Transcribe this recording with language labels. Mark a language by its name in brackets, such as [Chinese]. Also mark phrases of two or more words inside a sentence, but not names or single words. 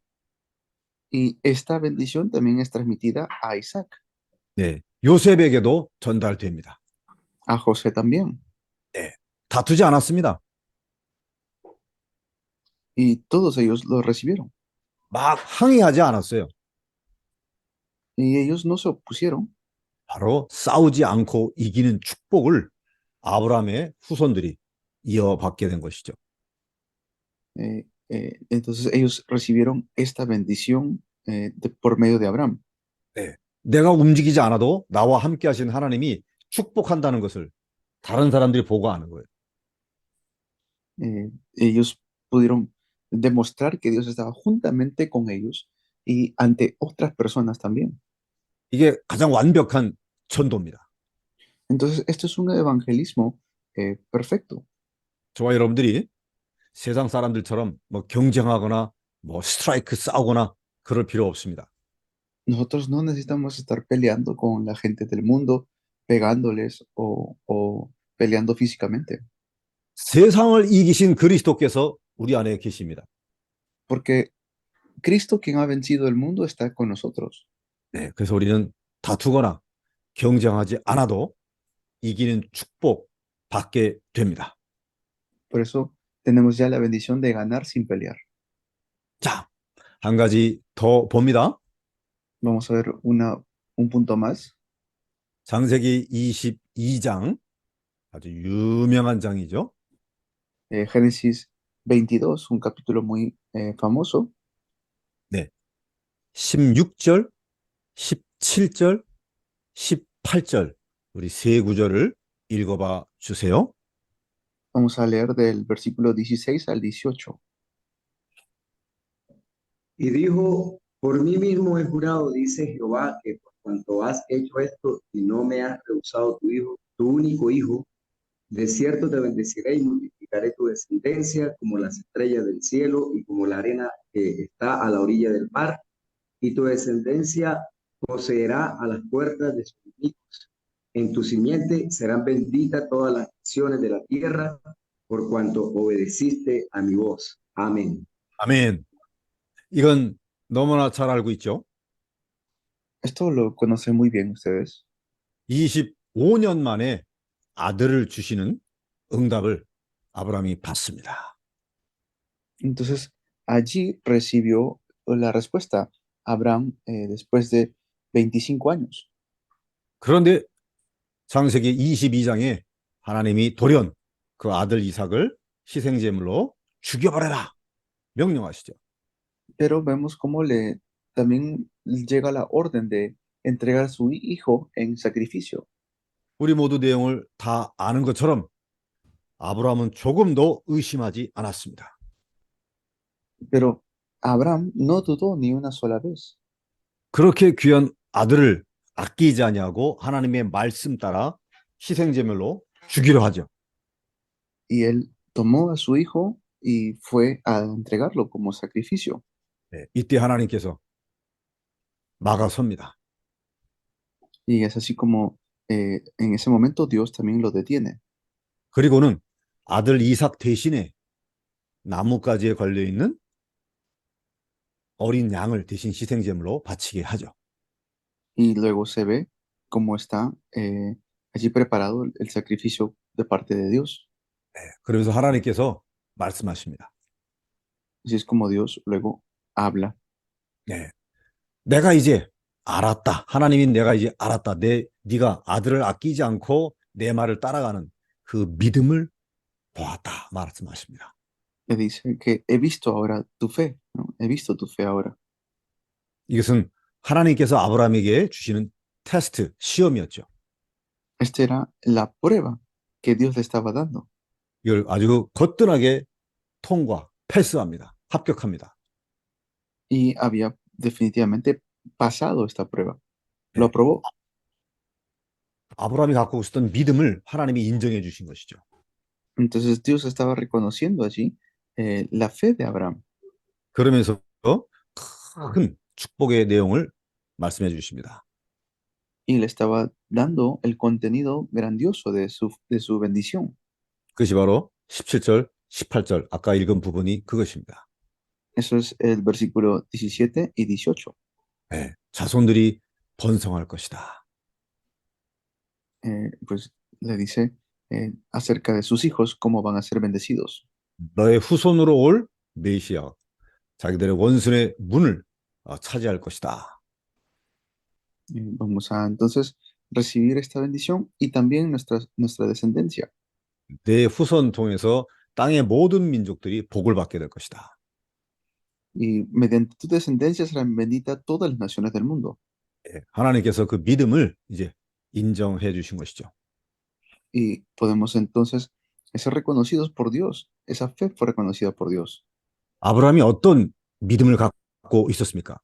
[Spanish] Y esta bendición también es transmitida a Isaac, [Korean] 네, 요셉에게도 전달됩니다. [Spanish] a José también. [Korean] 네, 다투지 않았습니다. [Spanish] Y todos ellos lo recibieron. [Korean] 막 항의하지 않았어요. [Spanish] Y ellos no se opusieron. [Korean] 바로 싸우지 않고 이기는 축복을 아브라함의 후손들이 이어받게 된 것이죠. [Spanish] Entonces ellos recibieron esta bendición por medio de Abraham. [Korean] 네, 내가 움직이지 않아도 나와 함께 하신 하나님이 축복한다는 것을 다른 사람들이 보고 아는 거예요. [Spanish] Ellos pudieron demostrar que Dios estaba juntamente con ellos y ante otras personas también. [Korean] 이게 가장 완벽한 전도입니다. [Spanish] Entonces, esto es un evangelismo perfecto. [Korean] 저와 여러분들이 세상 사람들처럼 뭐 경쟁하거나 뭐 스트라이크 싸우거나 그럴 필요 없습니다. [Spanish] Nosotros no necesitamos estar peleando con la gente del mundo, pegándoles o peleando físicamente, [Korean] 세상을 이기신 그리스도께서 우리 안에 계십니다. [Spanish] porque Cristo, quien ha vencido el mundo, está con nosotros. [Korean] 네, 그래서 우리는 다투거나 경쟁하지 않아도 이기는 축복 받게 됩니다. [Spanish] Por eso tenemos ya la bendición de ganar sin pelear. [Korean] 자, 한 가지 더 봅니다. [Spanish] Vamos a ver un punto más. [Korean] 창세기 22장, 아주 유명한 장이죠. [Spanish] Génesis 22, un capítulo muy famoso. [Korean] 네, 16절, 17절, 18절 우리 세 구절을 읽어봐 주세요. [Spanish] Vamos a leer del versículo 16 al 18. Y dijo, por mí mismo he jurado, dice Jehová, que por cuanto has hecho esto y no me has rehusado tu hijo, tu único hijo, de cierto te bendeciré y multiplicaré tu descendencia como las estrellas del cielo y como la arena que está a la orilla del mar, y tu descendencia poseerá a las puertas de sus hijos. En tu simiente serán benditas todas las naciones de la tierra, por cuanto obedeciste a mi voz. Amén. [Korean] 아멘. 이건 너무나 잘 알고 있죠. [Spanish] Esto lo conocen muy bien ustedes. [Korean] 25년 만에 아들을 주시는 응답을 아브라함이 받습니다. [Spanish] Entonces, allí recibió la respuesta Abraham después de 25 años. [Korean] 그런데 창세기 22장에 하나님이 돌연 그 아들 이삭을 희생제물로 죽여버려라 명령하시죠. [Spanish] Pero vemos cómo también llega la orden de entregar a su hijo en sacrificio. [Korean] 우리 모두 내용을 다 아는 것처럼 아브라함은 조금도 의심하지 않았습니다. [Spanish] Pero Abraham no dudó ni una sola vez. [Korean] 그렇게 귀한 아들을 아끼지 아니하고 하나님의 말씀 따라 희생제물로 죽이려 하죠. [Spanish] Y él tomó a su hijo y fue a entregarlo como sacrificio. [Korean] 네, 이때 하나님께서 막아섭니다. [Spanish] Y es así como en ese momento Dios también lo detiene. [Korean] 그리고는 아들 이삭 대신에 나뭇가지에 걸려있는 어린 양을 대신 희생제물로 바치게 하죠. [Spanish] Y luego se ve cómo está allí preparado el sacrificio de parte de Dios. [Korean] 네, 그러면서 하나님께서 말씀하십니다. [Spanish] Así es como Dios luego habla. [Korean] 네, 내가 이제 알았다. 하나님이 내가 이제 알았다. 네가 아들을 아끼지 않고 내 말을 따라가는 그 믿음을 보았다. 말씀하십니다. [Spanish] Le dice que he visto ahora tu fe, ¿no? He visto tu fe ahora. [Korean] 이것은 하나님께서 아브라함에게 주시는 테스트, 시험이었죠. [Spanish] Esta era la prueba que Dios le estaba dando. [Korean] 이걸 아주 거뜬하게 통과, 패스합니다. 합격합니다. [Spanish] Y había definitivamente pasado esta prueba. Lo aprobó. [Korean] 아브라함이 갖고 있었던 믿음을 하나님이 인정해 주신 것이죠. [Spanish] Entonces Dios estaba reconociendo allí la fe de Abraham [Korean] 그러면서 큰 축복의 내용을 말씀해 주십니다. [Spanish] y le estaba dando el contenido grandioso de su bendición. [Korean] 그것이 바로 17절, 18절 아까 읽은 부분이 그것입니다. [Spanish] Eso es el versículo 17 y 18. [Korean] 네, 자손들이 번성할 것이다. [Spanish] Pues le dice acerca de sus hijos, cómo van a ser bendecidos. [Korean] 너의 후손으로 올 메시아, 자기들의 원수의 문을 차지할 것이다. [Spanish] Vamos a entonces recibir esta bendición y también nuestra descendencia. [Korean] 내 후손 통해서 땅의 모든 민족들이 복을 받게 될 것이다. [Spanish] Y mediante tu descendencia serán benditas todas las naciones del mundo. [Korean] 예, 하나님께서 그 믿음을 이제 인정해 주신 것이죠. [Spanish] Y podemos entonces ser reconocidos por Dios. Esa fe fue reconocida por Dios. [Korean] 아브라함이 어떤 믿음을 갖고 있었습니까?